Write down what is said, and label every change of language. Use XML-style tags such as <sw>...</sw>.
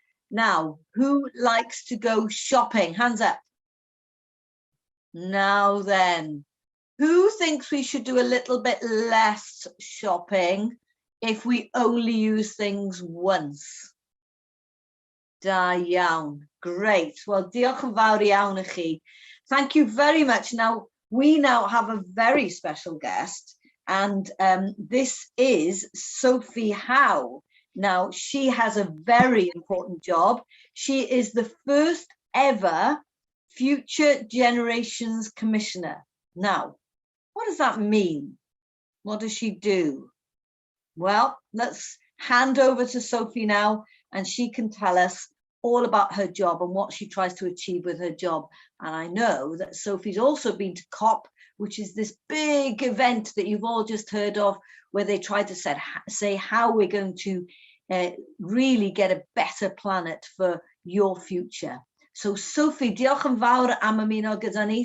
<en>Now, who likes to go shopping? Hands up. Now then, who thinks we should do a little bit less shopping if we only use things once?</en> <cy>Da iawn.</cy> <en>Great.</en> <cy>Well, diolch yn fawr iawn i chi.</cy> <en>Thank you very much. Now, we now have a very special guest, and this is Sophie Howe. Now, she has a very important job. She is the first ever Future Generations Commissioner. Now, what does that mean? What does she do? Well, let's hand over to Sophie now, and she can tell us all about her job and what she tries to achieve with her job. And I know that Sophie's also been to COP, which is this big event that you've all just heard of, where they try to say how we're going to really get a better planet for your future. So Sophie,</en> <cy>diolch yn fawr am ymuno gyda ni.</cy>